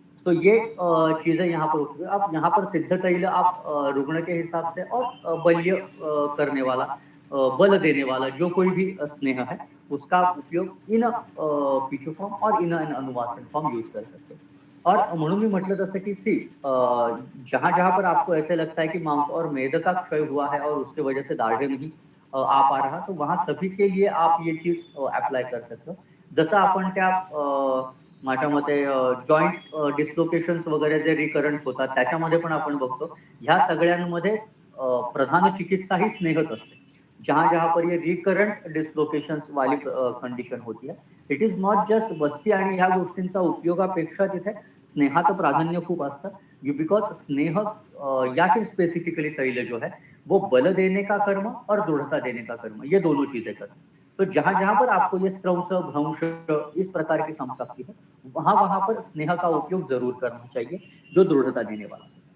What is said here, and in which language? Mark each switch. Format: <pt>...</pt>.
<hi>तो ये चीजें यहाँ पर होती है। अब यहाँ पर सिद्ध तैल आप रुग्ण के हिसाब से और बल्य करने वाला, बल देने वाला जो कोई भी स्नेह है, उसका उपयोग इन पिचो फॉर्म और इन अनुवासन फॉर्म यूज कर सकते हैं।</hi> <mr>और म्हणून मी म्हटलं तसं</mr> <hi>की सी जहां जहां पर आपको ऐसे लगता है कि मांस और मेद का क्षय हुआ है और उसके वजह से दाढ़े नहीं आ पा रहा, तो वहां सभी के लिए आप ये चीज अप्लाय कर सकते हो।</hi> <mr>जसं आपण त्या माझ्या मते जॉईंट डिस्लोकेशन्स वगैरे जे रिकरंट होतात त्याच्यामध्ये पण आपण बघतो, ह्या सगळ्यांमध्ये प्रधान चिकित्सा ही स्नेहच असते।</mr> <hi>जहां जहां पर ये रिकरंट डिस्लोकेशन्स वाली कंडिशन होती है,</hi> <en>it is not just</en> <hi>बस्ती</hi> <mr>आणि ह्या गोष्टींचा उपयोगापेक्षा तिथे स्नेहाचं प्राधान्य खूप असतं।</mr> <hi>बिकॉज स्नेह या फिर स्पेसिफिकली तैल जो है वो बल देने का कर्म और दृढ़ता देने का कर्म, ये दोनों चीजें करते हैं। तो जहां जहां पर आपको ये स्त्रंस भ्रंश इस प्रकार की संपत्ति है, वहां वहां पर स्नेह का उपयोग जरूर करना चाहिए, जो दृढ़ता देने वाला है।</hi>